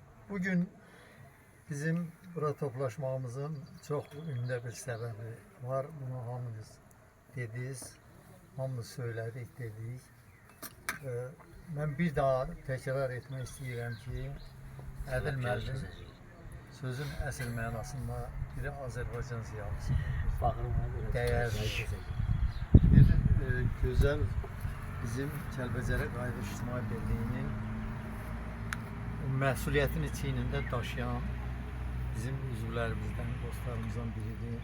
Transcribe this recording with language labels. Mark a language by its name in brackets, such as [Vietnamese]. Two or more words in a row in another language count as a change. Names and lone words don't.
[Turkish] Bugün bizim burada toplaşmamızın çok ünlü bir sebebi var. Bunu hamımız dediniz, hamımız söyledik dedik. Ben bir daha tekrar etmek istiyorum ki [Azerbaijani] Ədil müəllim sözün əsl mənasında biri Azərbaycan ziyalısı, dəyərli, bir gözəl bizim Kəlbəcərə Qayıdış İctimai Birliyinin məsuliyyətini çiynində daşıyan bizim üzvlərimizdən, dostlarımızdan biridir.